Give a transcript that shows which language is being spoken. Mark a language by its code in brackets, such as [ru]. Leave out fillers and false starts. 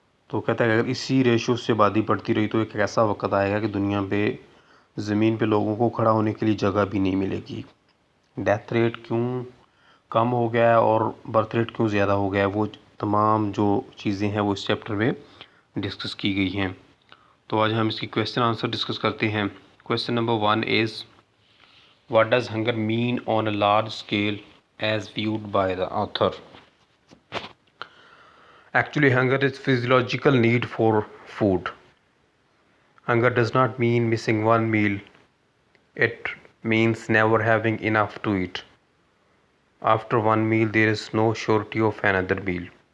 [ur] تو کہتا ہے کہ اگر اسی ریشو سے آبادی بڑھتی رہی تو ایک ایسا وقت آئے گا کہ دنیا پہ زمین پہ لوگوں کو کھڑا ہونے کے لیے جگہ بھی نہیں ملے گی. ڈیتھ ریٹ کیوں کم ہو گیا ہے اور برتھ ریٹ کیوں زیادہ ہو گیا ہے، وہ تمام جو چیزیں ہیں وہ اس چیپٹر میں ڈسکس کی گئی ہیں. تو آج ہم اس کی کویسچن آنسر ڈسکس کرتے ہیں. [en] Question number 1 is what does hunger mean on a large scale as viewed by the author. Actually, hunger is physiological need for food. Hunger does not mean missing one meal. It means never having enough to eat. After one meal, there is no surety of another meal.